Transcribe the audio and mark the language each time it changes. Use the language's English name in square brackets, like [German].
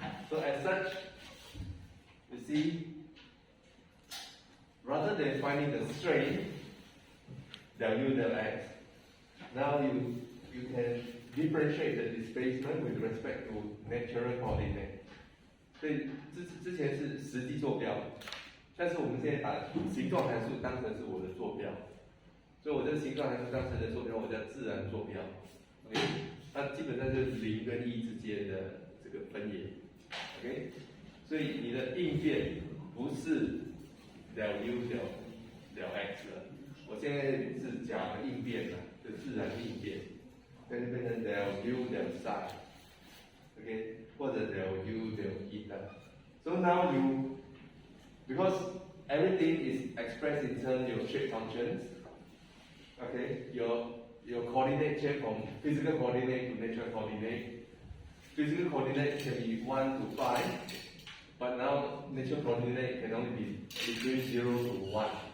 [English] So as such, you see, rather than finding the strain, del u del x, now you can differentiate the displacement with respect to natural coordinate. [Chinese] 所以之前是实际坐标，但是我们现在把形状函数当成是我的坐标，所以我这个形状函数当成的坐标，我叫自然坐标。 OK， 它基本上就是0跟1之间的这个分野。 OK， 所以你的应变不是 del u del x 了，我现在是讲应变了，就自然应变，所以就变成 del u del psi。OK， 或者 del u del eta。 [English] So now because everything is expressed in terms of shape functions. Okay, your coordinate change from physical coordinate to natural coordinate. Physical coordinate can be 1 to 5, but now natural coordinate can only be between 0 to 1.